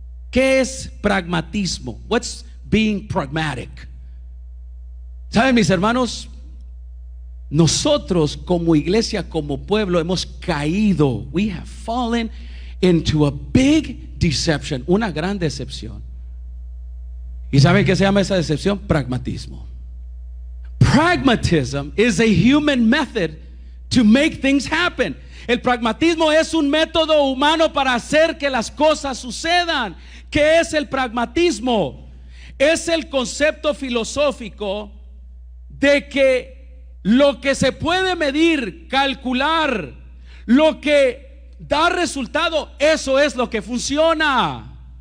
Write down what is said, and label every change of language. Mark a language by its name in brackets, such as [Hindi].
[Spanish] ¿Qué es pragmatismo? [English] What's being pragmatic? [Spanish] ¿Saben, mis hermanos? Nosotros como iglesia, como pueblo, hemos caído. [English] We have fallen into a big deception, [Spanish] una gran decepción. ¿Y saben qué se llama esa decepción? Pragmatismo. [English] Pragmatism is a human method to make things happen. [Spanish] El pragmatismo es un método humano para hacer que las cosas sucedan. ¿Qué es el pragmatismo? Es el concepto filosófico de que lo que se puede medir, calcular, lo que da resultado, eso es lo que funciona.